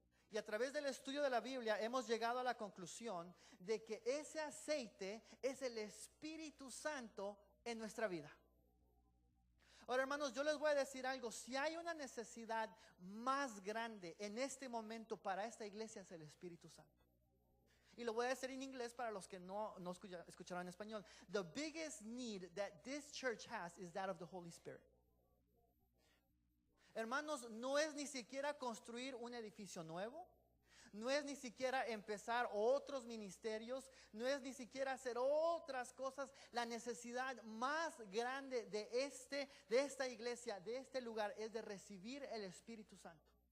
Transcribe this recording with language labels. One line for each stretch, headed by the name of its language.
Spanish: Y a través del estudio de la Biblia hemos llegado a la conclusión de que ese aceite es el Espíritu Santo en nuestra vida. Ahora, hermanos, yo les voy a decir algo: si hay una necesidad más grande en este momento para esta iglesia, es el Espíritu Santo. Y lo voy a decir en inglés para los que no escucharon en español.
English: The biggest need that this church has is that of the Holy Spirit.
Spanish: Hermanos, no es ni siquiera construir un edificio nuevo, no es ni siquiera empezar otros ministerios, no es ni siquiera hacer otras cosas. La necesidad más grande de esta iglesia, de este lugar, es de recibir el Espíritu Santo.